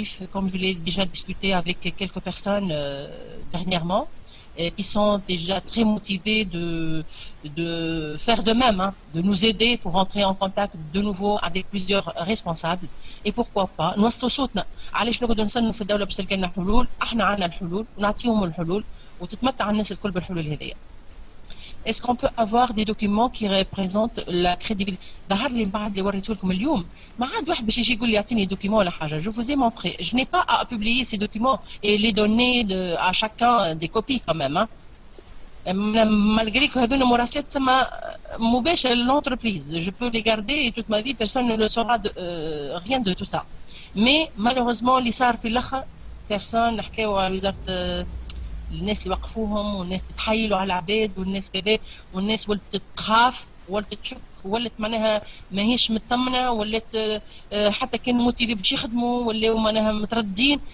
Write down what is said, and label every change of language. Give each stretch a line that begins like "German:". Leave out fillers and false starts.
French: Comme je l'ai déjà discuté avec quelques personnes dernièrement, qui sont déjà très motivés de faire de même, hein, de nous aider pour entrer en contact de nouveau avec plusieurs responsables. Et pourquoi pas
Arabic: نوصلوا صوتنا. علاش نقعدوا نستنوا في الدولة باش تلقى لنا حلول؟ احنا عندنا الحلول ونعطيهم الحلول وتتمتع الناس الكل بالحلول هذيا.
French: Est-ce qu'on peut avoir des documents qui représentent la crédibilité?
Arabic: ظهر لي بعد اللي وريته لكم اليوم ما عاد واحد باش يجي يقول لي يعطيني دوكيمون ولا حاجه.
French: Je vous ai montré. Je n'ai pas à publier ces documents et les donner à chacun des copies quand même. Malgré que
Arabic: هذونا مراسلات تسمى مباشره للentreprise.
French: Je peux les garder et toute ma vie personne ne le saura rien de tout ça. Mais malheureusement
Arabic: اللي صار في الاخر personne نحكيو على وزاره الناس اللي وقفوهم والناس تحايلوا على العباد والناس كذا والناس ولت تخاف ولت تشك ولت معناها ماهيش مطمنه ولت حتى كان موتيفي باش يخدموا ولاو معناها متردين.